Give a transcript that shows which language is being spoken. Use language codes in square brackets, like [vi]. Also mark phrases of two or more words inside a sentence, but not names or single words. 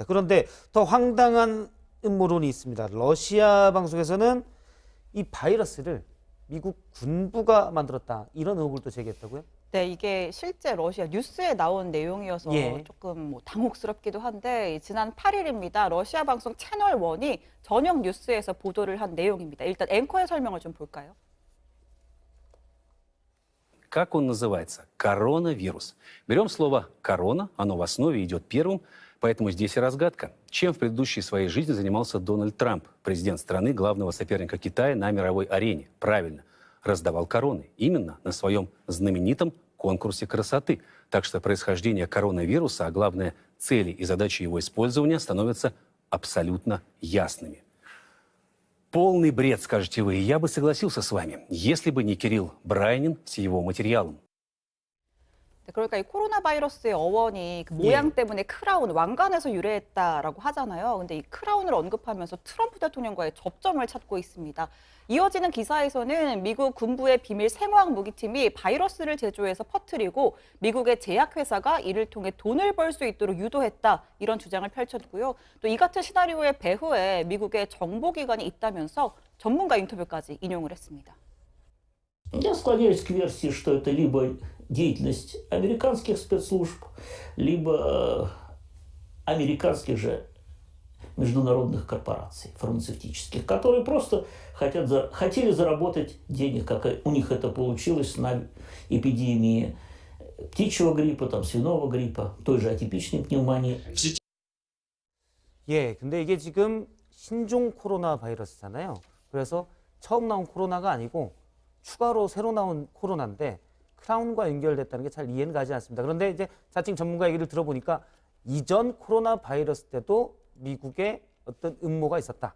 [ko] 그런데 더 황당한 음모론이 있습니다. 러시아 방송에서는 이 바이러스를 미국 군부가 만들었다 이런 의혹을 또 제기했다고요? 네, 이게 실제 러시아 뉴스에 나온 내용이어서 예. 조금 당혹스럽기도 한데 지난 8일입니다. 러시아 방송 채널1이 저녁 뉴스에서 보도를 한 내용입니다. 일단 앵커의 설명을 좀 볼까요? [ru] Как он называется? Коронавирус. Берем слово «корона», оно в основе идет первым, поэтому здесь и разгадка. Чем в предыдущей своей жизни занимался Дональд Трамп, президент страны, главного соперника Китая на мировой арене? Правильно, раздавал короны. Именно на своем знаменитом конкурсе красоты. Так что происхождение коронавируса, а главное, цели и задачи его использования становятся абсолютно ясными. Полный бред, скажете вы, и я бы согласился с вами, если бы не Кирилл Брайнин с его материалом. [ko] 네, 그러니까 이 코로나 바이러스의 어원이 그 모양 때문에 크라운, 왕관에서 유래했다라고 하잖아요. 근데 이 크라운을 언급하면서 트럼프 대통령과의 접점을 찾고 있습니다. 이어지는 기사에서는 미국 군부의 비밀 생화학 무기팀이 바이러스를 제조해서 퍼뜨리고 미국의 제약회사가 이를 통해 돈을 벌 수 있도록 유도했다. 이런 주장을 펼쳤고요. 또 이 같은 시나리오의 배후에 미국의 정보기관이 있다면서 전문가 인터뷰까지 인용을 했습니다. [ru] Я склоняюсь к версии, что это либо деятельность американских спецслужб, либо американских же международных корпораций фармацевтических, которые просто хотели заработать денег, как у них это получилось на эпидемии птичьего гриппа, свиного гриппа, той же атипичной пневмонии. [ko] 예, 근데 이게 지금 신종 코로나 바이러스잖아요. 그래서 처음 나온 코로나가 아니고 추가로 새로 나온 코로나인데 크라운과 연결됐다는 게 잘 이해는 가지 않습니다. 그런데 이제 자칭 전문가 얘기를 들어보니까 이전 코로나 바이러스 때도 미국에 어떤 음모가 있었다.